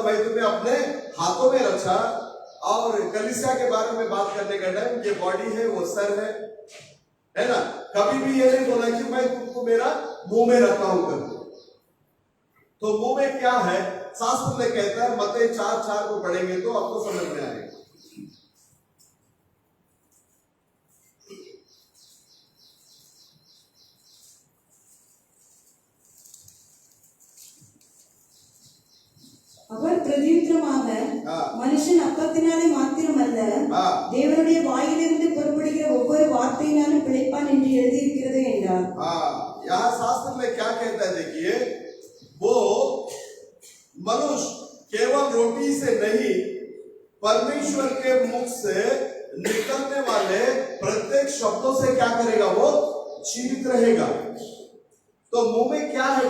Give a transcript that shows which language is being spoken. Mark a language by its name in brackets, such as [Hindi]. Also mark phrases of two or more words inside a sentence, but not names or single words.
[Hindi] मैं तुम्हें अपने हाथों में रचा। और कलीसिया के बारे में बात करने का टाइम, ये बॉडी है वो सर है ना। कभी भी ये नहीं बोला कि मैं तुमको मेरा मुंह में रखा हूं करके। तो मुंह में क्या है? शास्त्र ने कहता है, मत्ती 4:4 को पढ़ेंगे तो आपको समझ में आएगा। [Tamil] அவர் பிரதியுத்தரமாக, மனுஷன் அப்பத்தினாலே மாத்திரமல்ல தேவனுடைய வாயிலிருந்து புறப்படுகிற ஒவ்வொரு வார்த்தையினாலும் பிழைப்பான் என்று எழுதியிருக்கிறது என்றார்। [Hindi] यहाँ शास्त्र में क्या कहता है? देखिए, वो मनुष्य केवल रोटी से नहीं, परमेश्वर के मुख से निकलने वाले प्रत्येक शब्दों से क्या करेगा? वो जीवित रहेगा। तो मुंह में क्या है?